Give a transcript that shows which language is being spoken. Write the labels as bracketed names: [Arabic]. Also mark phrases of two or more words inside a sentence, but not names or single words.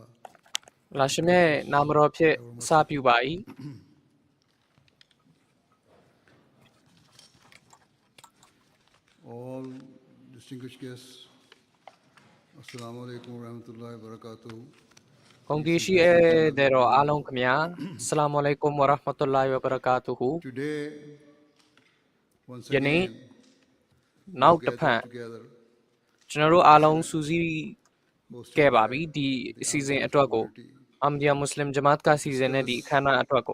[Burmese] လာရှင်မြတ်နာမတော်ဖြင့်စပြုပါ၏ [English] All distinguished guests, [Arabic] السلام عليكم ورحمة الله وبركاته. [Burmese] ဂုဏ်တည်ရှိတဲ့တော်အားလုံးခင်ဗျာ [Arabic] السلام عليكم ورحمة الله وبركاته [English] Today, once [Burmese] ယနေ့ [English] again, [Burmese] နောက်တစ်ဖက် [English] together, [Burmese] ကျွန်တော်တို့အားလုံးစူးစီးခဲ့ပါပြီဒီအစီအစဉ်အတွက်ကိုအာမဒီယာမွတ်စလင်ဂျမာတ်ကစီစဉ်တဲ့ဒီအခမ်းအနားအတွက်ကို